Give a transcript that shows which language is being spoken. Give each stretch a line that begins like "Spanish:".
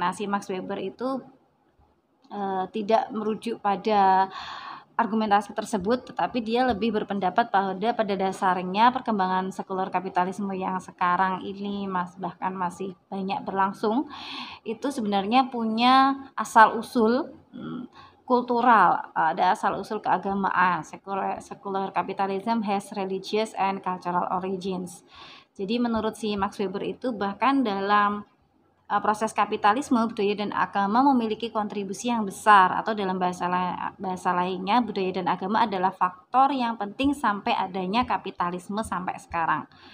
Indonesian: Nah, si Max Weber itu tidak merujuk pada argumentasi tersebut, tetapi dia lebih berpendapat pada dasarnya perkembangan sekular kapitalisme yang sekarang ini bahkan masih banyak berlangsung, itu sebenarnya punya asal usul kultural, ada asal usul keagamaan.
English: Secular capitalism has religious and cultural origins.
Indonesian: Jadi menurut si Max Weber itu bahkan dalam proses kapitalisme, budaya dan agama memiliki kontribusi yang besar, atau dalam bahasa lainnya, budaya dan agama adalah faktor yang penting sampai adanya kapitalisme sampai sekarang.